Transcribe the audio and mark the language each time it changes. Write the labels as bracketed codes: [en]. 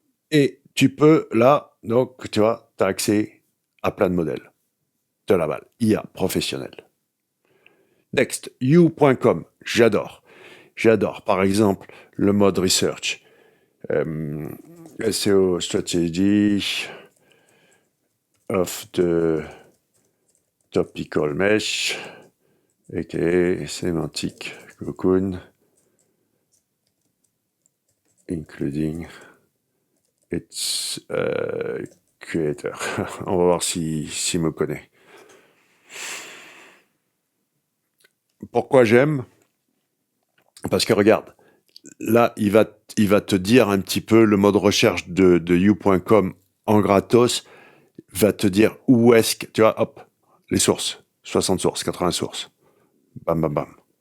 [fr] Et tu peux, là, donc, tu vois, tu as accès à plein de modèles. De la balle. IA professionnelle. Next, you.com. J'adore. J'adore, par exemple, le mode research. [en] SEO strategy of the topical mesh, aka semantic cocoon, including its creator. [fr] On va voir s'il me connaît. Pourquoi j'aime? Parce que regarde, là, il va te dire un petit peu le mode recherche de you.com en gratos, va te dire où est-ce que, tu vois, hop, les sources, 60 sources, 80 sources, bam, bam, bam.